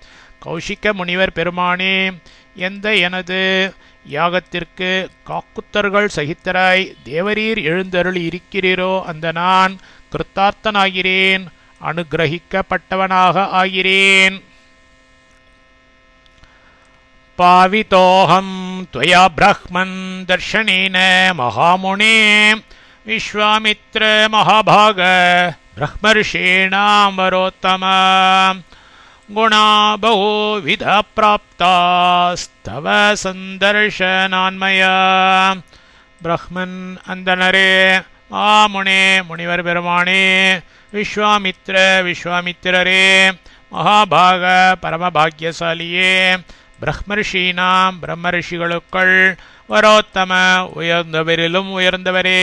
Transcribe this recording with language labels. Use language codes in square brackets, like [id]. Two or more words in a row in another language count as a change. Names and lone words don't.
[ta] கௌஷிக முனிவர் பெருமானே, எந்த எனது, யாகத்திற்கு காக்குத்தர்கள் சகித்தராய் தேவரீர் எழுந்தருளி இருக்கிறீரோ அந்த நான் கிருத்தார்த்தனாகிறேன், அனுகிரகிக்கப்பட்டவனாக ஆகிறேன். [sa] பாவிதோஹம் त्वया ब्रह्मन् दर्शनेन महामुने विश्वामित्र महाभाग ब्रह्मर्षीणां वरोत्तम गुणा बहुविध प्राप्तास्तव சந்தர்ஷனான்மயா. [ta] பிரஹ்மன் அந்தனரே, மாமுனே முனிவர் பெருமானே, விஸ்வாமித்ர விஸ்வாமித்திரரே, மகாபாக பரமபாக்யசாலியே, பிரம்மர்ஷீனாம் பிரம்மர்ஷிகளுக்குள் வரோத்தம உயர்ந்தவரிலும் உயர்ந்தவரே,